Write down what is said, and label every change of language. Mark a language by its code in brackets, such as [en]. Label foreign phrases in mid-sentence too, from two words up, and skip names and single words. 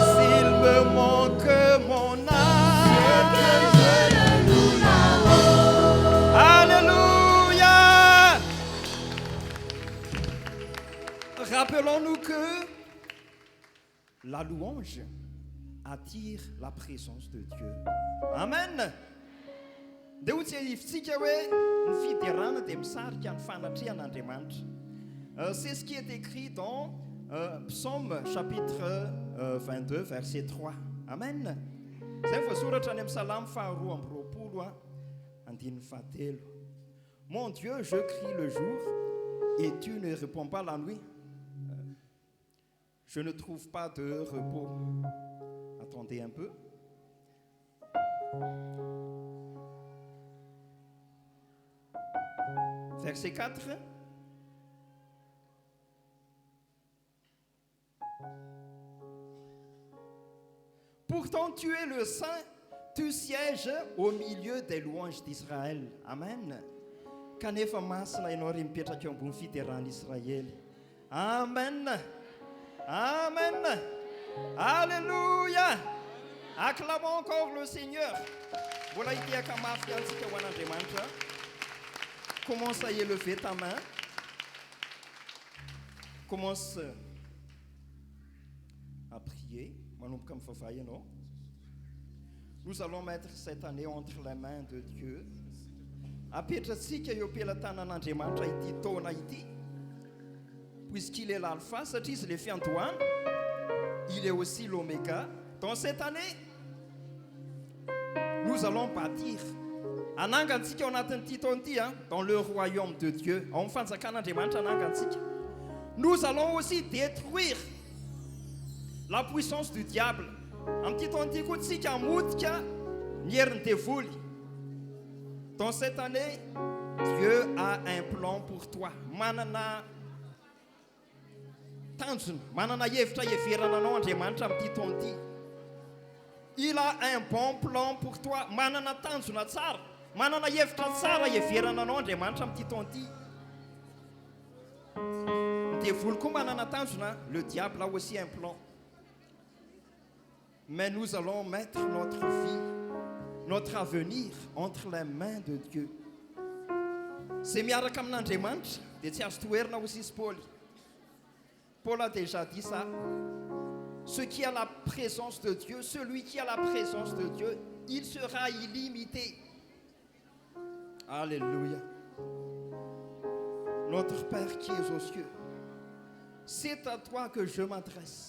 [fr] s'il me manque mon âme. C'est que je le loue là-haut. Alléluia! Rappelons-nous que la louange attire la présence de Dieu. Amen. [mg] Dia ifitsika hoe ny fiderana dia misarika ny fanatrihan'Andriamanitra. [fr] C'est ce qui est écrit dans Psaume chapitre 22 verset 3. Amen. [mg] Zay voasoratra any amin'ny Salamy faharoa amby roapolo andininy fahatelo. [fr] Mon Dieu, je crie le jour et tu ne réponds pas la nuit. Je ne trouve pas de repos. Attendez un peu. Verset 4. Pourtant tu es le Saint, tu sièges au milieu des louanges d'Israël. Amen. [mg] Kanefa masina ianao ry mipetraka eo ambony fiteran'Israely. [fr] Amen. Amen. Alléluia. Acclamons encore le Seigneur. [mg] Voilà itiaka mafy antsika ho an'Andriamanitra. [fr] Commence à y élever ta main. Commence à prier. [mg] Manomboka mifavay ianao. [fr] Nous allons mettre cette année entre les mains de Dieu. [mg] Apetratsika eo am-pelatanan'Andriamanitra ity taona ity. [fr] Puisqu'il est l'alpha, [mg] satria izy le fiandohana, [fr] il est aussi l'oméga. Dans cette année, nous allons bâtir. [mg] Anangantsika ao anatin'ity taona ity, [fr] dans le royaume de Dieu. [mg] Ao amin'ny fanjakan'Andriamanitra anangantsika. [fr] Nous allons aussi détruire la puissance du diable. [mg] Amin'ity taona ity koa tsika hamotika ny herin'ny devoly. [fr] Dans cette année, Dieu a un plan pour toi. [mg] Manana tanjona, manana hevitra heverana anao Andriamanitra amin'ity taona ity. [fr] Il a un bon plan pour toi. [mg] Manana tanjona tsara, manana hevitra tsara heverana anao Andriamanitra amin'ity taona ity. Ny devoly koa manana tanjona, [fr] le diable a aussi un plan. Mais nous allons mettre notre vie, notre avenir entre les mains de Dieu. [mg] C'est miaraka amin'Andriamanitra dia tsy azo toerina aussi izy Paul. [fr] Paul a déjà dit ça. Ce qui a la présence de Dieu, celui qui a la présence de Dieu, il sera illimité. Alléluia. Notre Père qui es aux cieux, c'est à toi que je m'adresse.